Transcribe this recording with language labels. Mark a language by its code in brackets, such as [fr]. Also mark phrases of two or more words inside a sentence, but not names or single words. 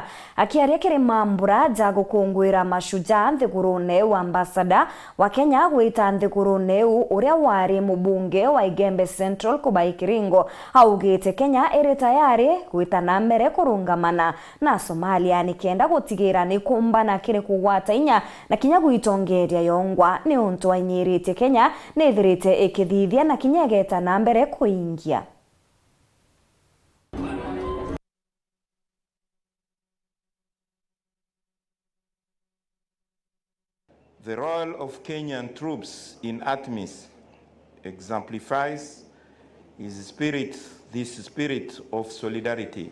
[mer] Akiaria kiri mambura ja gukungwira mashujaa nthigurune wa ambassador wa Kenya gwita nthigurune uria wari mubunge wa Igembe Central Kubai Kiringo augite Kenya iri tayari gwita na mbere kurungamana na Somalia nikienda gutigira ni kumbana kiri kugwata inya na kinya gwitongeria yongwa ni untu anyirite Kenya nithirite ikithithia na nyegeta na mbere kuingia. [en] The role of Kenyan troops in ATMIS exemplifies this spirit of solidarity.